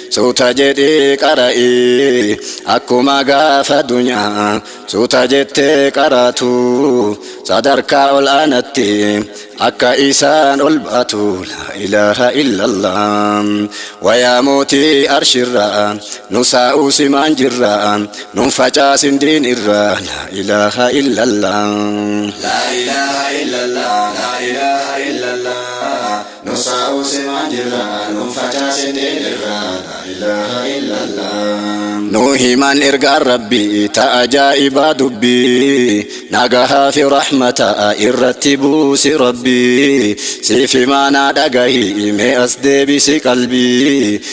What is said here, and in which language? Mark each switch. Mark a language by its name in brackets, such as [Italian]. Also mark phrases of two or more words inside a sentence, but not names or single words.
[Oromo] Suuta jedhee qara'i, akkuma gaafa dunyaa, suuta jettee qaratu, sadarkaa ol aanatti. Akka isaan ol baatu, [Arabic] laa ilaaha illallah. [Oromo] Wayaa mootii arshirraa, nu saa'uu simaan jirraa, nun facaasin diin irraa, [Arabic] لا إله إلا الله. لا إله إلا الله، لا إله إلا الله. [Oromo] Nu saa'uu simaan jirraa, nun facaasin diin irraa, [Arabic] laa ilaaha illallah. [Oromo] Nu himan ergaan Rabbii, ta'a ajaa'ibaa dubbii. Nagahaa fi rahmata irratti buusi Rabbi. Siif imaanaa dhagahi, mee as deebisi qalbii.